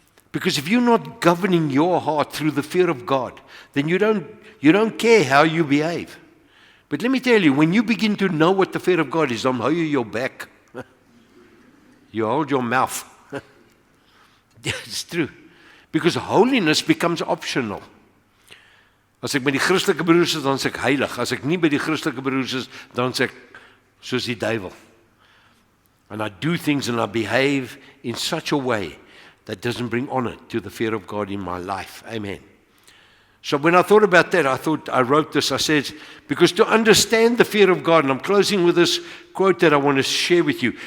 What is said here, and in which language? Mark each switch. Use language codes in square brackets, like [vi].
[en] Because if you're not governing your heart through the fear of God, then you don't care how you behave. But let me tell you, when you begin to know what the fear of God is, [af] dan hou jy jou back. [en] You hold your mouth. It's true. Because holiness becomes optional. [af] As ek by die Christelike broers is, dan sê ek heilig. As ek nie by die Christelike broers is, dan sê ek soos die duiwel. [en] And I do things and I behave in such a way that doesn't bring honor to the fear of God in my life. Amen. So when I thought about that, I wrote this, I said, because to understand the fear of God, and I'm closing with this quote that I want to share with you.